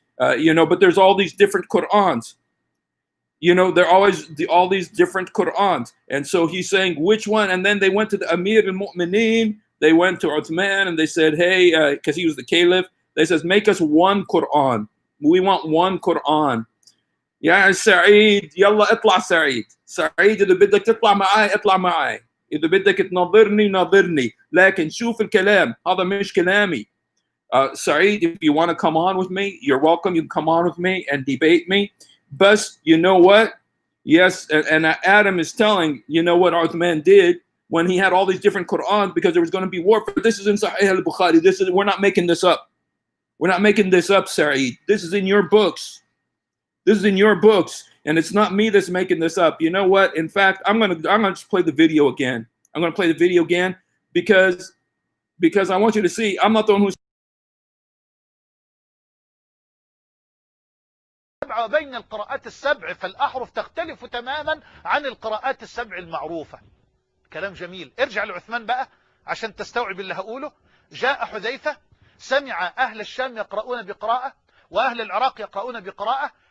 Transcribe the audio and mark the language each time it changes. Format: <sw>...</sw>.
<en>But there's all these different Qur'ans. There are always all these different Qur'ans. And so he's saying which one, and then they went to the Amir al-Mu'mineen, they went to Uthman, and they said, hey, because he was the caliph, they says, make us one Qur'an. We want one Qur'an.</en> <ar>يا سعيد يلا اطلع سعيد إذا بدك تطلع معي اطلع معي إذا بدك تناظرني ناظرني لكن شوف الكلام هذا مش كلامي.</ar> <en>Saeed, if you want to come on with me, you're welcome. You can come on with me and debate me. But you know what? Yes, and Adam is telling, what Uthman did when he had all these different Qur'ans, because there was going to be warfare. This is in Sahih al-Bukhari. We're not making this up. We're not making this up, Saeed. This is in your books. This is in your books, and it's not me that's making this up. You know what? In fact, I'm gonna just play the video again. I'm gonna play the video again because I want you to see. I'm not the one who's.</en> <ar>بين القراءات السبع فالأحرف تختلف تماما عن القراءات السبع المعروفة. كلام جميل. ارجع لعثمان بقى عشان تستوعب اللي هقوله. جاء حذيفة سمع أهل الشام يقرؤون بقراءة وأهل العراق يقرؤون بقراءة.</ar>